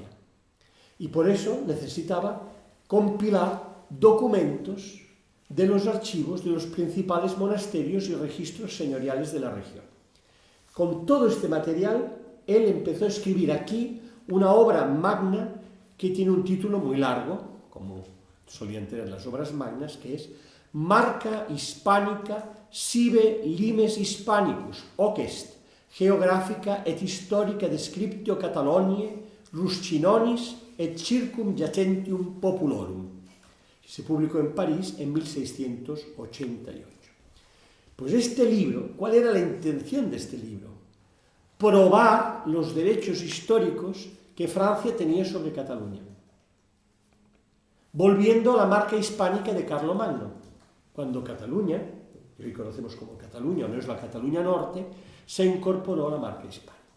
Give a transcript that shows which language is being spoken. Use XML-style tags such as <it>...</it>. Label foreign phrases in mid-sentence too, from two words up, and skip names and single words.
<es>Y por eso necesitaba compilar documentos de los archivos de los principales monasterios y registros señoriales de la región. Con todo este material, él empezó a escribir aquí una obra magna que tiene un título muy largo, como solían tener las obras magnas, que es Marca Hispánica sive limes Hispanicus, hoc est, geográfica et histórica descriptio Cataloniae, Ruscinonis et circumjacentium populorum. Se publicó en París en 1688. Pues este libro, ¿cuál era la intención de este libro? Probar los derechos históricos que Francia tenía sobre Cataluña, volviendo a la marca hispánica de Carlomagno, cuando Cataluña, que hoy conocemos como Cataluña, o no es la Cataluña Norte, se incorporó a la marca hispánica.</es>